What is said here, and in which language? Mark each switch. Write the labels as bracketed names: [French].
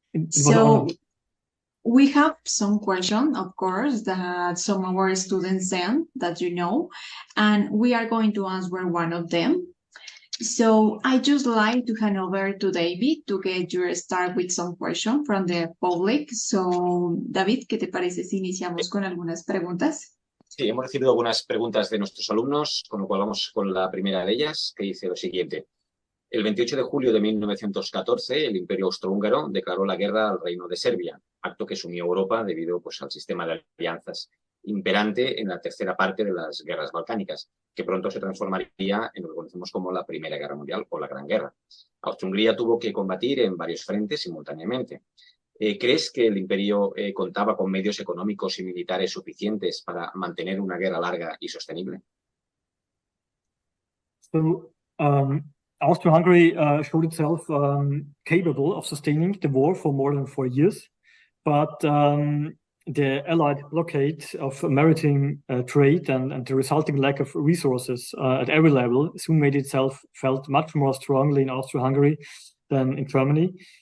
[English] So we have some questions, of course, that some of our students sent that you know, and we are going to answer one of them. So I just like to hand over to David to get your start with some questions from the public. [Spanish] So, David, ¿qué te parece si iniciamos con algunas preguntas? Sí, hemos recibido algunas preguntas de nuestros alumnos, con lo cual vamos con la primera de ellas, que dice lo siguiente. El 28 de julio de 1914, el Imperio Austrohúngaro declaró la guerra al Reino de Serbia, acto que sumió a Europa debido al sistema de alianzas imperante en la tercera parte de las guerras balcánicas, que pronto se transformaría en lo que conocemos como la Primera Guerra Mundial o la Gran Guerra. Austria-Hungría tuvo que combatir en varios frentes simultáneamente. ¿Crees que el imperio contaba con medios económicos y militares suficientes para mantener una guerra larga y sostenible? [English] So, Austria-Hungary showed itself capable of sustaining the war for more than 4 years, but the Allied blockade of maritime trade and the resulting lack of resources at every level soon made itself felt much more strongly in Austria-Hungary than in Germany.